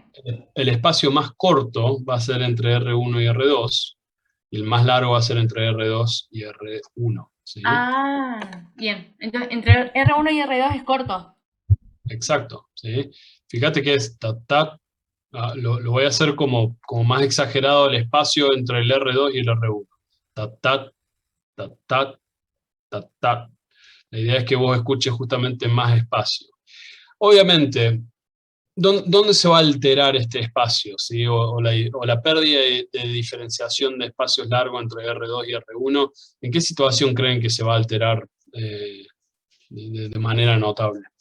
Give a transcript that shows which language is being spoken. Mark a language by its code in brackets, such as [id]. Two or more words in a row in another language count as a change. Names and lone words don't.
[es] El espacio más corto va a ser entre R1 y R2, y el más largo va a ser entre R2 y R1. ¿Sí? Bien. Entonces, entre R1 y R2 es corto. Exacto. ¿Sí? Fíjate que es lo voy a hacer como más exagerado el espacio entre el R2 y el R1. Tat, tat, tat, tat, tat. La idea es que vos escuches justamente más espacio. Obviamente, ¿dónde se va a alterar este espacio? ¿Sí? O la pérdida de diferenciación de espacios largos entre R2 y R1, ¿en qué situación creen que se va a alterar de manera notable?